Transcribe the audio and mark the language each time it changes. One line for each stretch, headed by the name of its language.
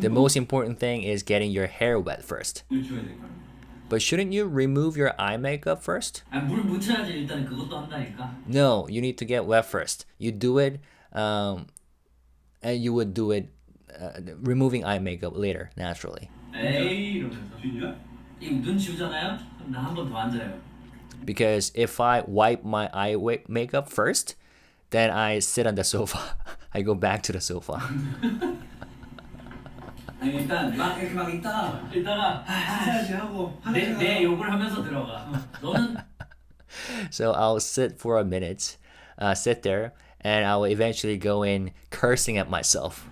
English: The most important thing is getting your hair wet first.
Korean: 물 줘야 될 거야.
English: But shouldn't you remove your eye makeup first?
Korean: 아, 물 묻혀야지 일단 그것도 한다니까.
English: No, you need to get wet first. You do it, and you would do it, removing eye makeup later, naturally.
Korean: 에이 이러면서. 진짜? 이눈 지우잖아요? 그럼 나 한 번 더 앉아요.
English: Because if I wipe my eye makeup first, then I sit on the sofa. I go back to the sofa.
Korean: 아니 일단 막 이렇게 막 있다가 이따가 해야지 하고 내 욕을 하면서 들어가. 너는
English: So I'll sit for a minute, sit there, and I will eventually go in cursing at myself.